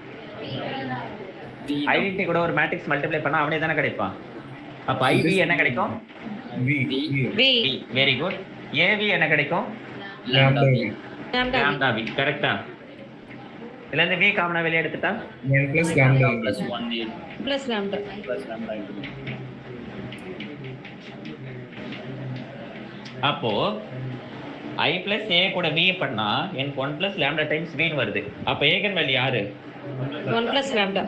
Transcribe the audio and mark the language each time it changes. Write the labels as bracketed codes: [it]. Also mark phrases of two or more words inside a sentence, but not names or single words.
[ta] ஐடென்டி கூட ஒரு [en] matrix multiply [ta] பண்ணா அவனே தானே கிடைப்பான். அப்ப IV என்ன கிடைக்கும்? V. [en] very good. [ta] AV என்ன கிடைக்கும்? [en] Lambda V. lambda V. கரெக்ட்டா? [ta] இதுல இருந்து V காமனா வெளிய எடுத்துட்டா [en] 1 plus lambda plus 1 plus lambda. plus lambda. [ta] அப்போ I plus A கூட V பண்ணா எனக்கு [en] 1 plus lambda times V [ta] ன்னு வருது. அப்ப [en] eigen value [ta] யாரு? [en] 1 plus lambda.